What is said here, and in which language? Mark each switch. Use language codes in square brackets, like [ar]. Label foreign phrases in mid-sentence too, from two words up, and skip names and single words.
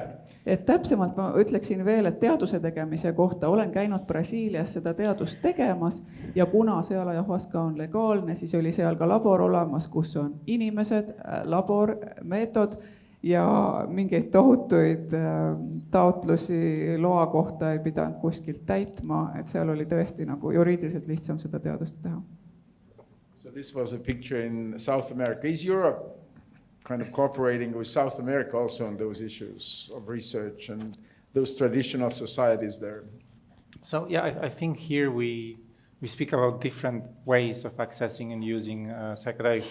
[et] Et täpsemalt ma ütleksin veel, et teaduse tegemise kohta olen käinud Brasiilias seda teadust tegemas ja kuna seal ayahuasca on legaalne, siis oli seal ka labor olemas, kus on inimesed, labor, meetod ja mingeid tohutuid taotlusi loa kohta ei pidanud kuskilt täitma, et seal oli tõesti nagu juriidiliselt lihtsam seda teadust teha. [en] So this was a picture in South America. Is Europe kind of cooperating with South America also on those issues of research and those traditional societies there? So yeah, I think here we speak about different ways of accessing and using psychedelics.